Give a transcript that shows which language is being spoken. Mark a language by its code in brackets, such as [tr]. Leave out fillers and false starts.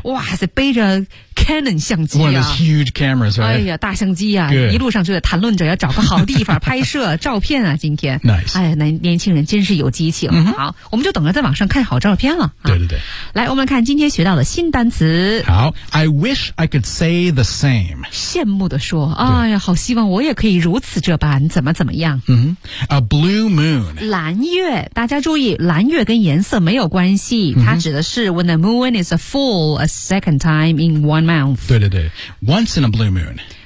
[zh] 哇塞，背着Canon 相机啊 [en] One of those huge cameras, right? [zh] 哎呀，大相机啊、 [en] Good. [zh] 一路上就在谈论着要找个好地方拍摄照片啊今天 [en] Nice [zh] 哎呀年轻人真是有激情、好我们就等着在网上看好照片了、对对对来我们来看今天学到的新单词好 [en] I wish I could say the same [zh] 羡慕地说哎呀好希望我也可以如此这般怎么怎么样、 [en] A blue moon [zh] 蓝月大家注意蓝月跟颜色没有关系、它指的是 [en] When the moon is full a second time in one month [zh] 对对对 [en] Once in a blue moon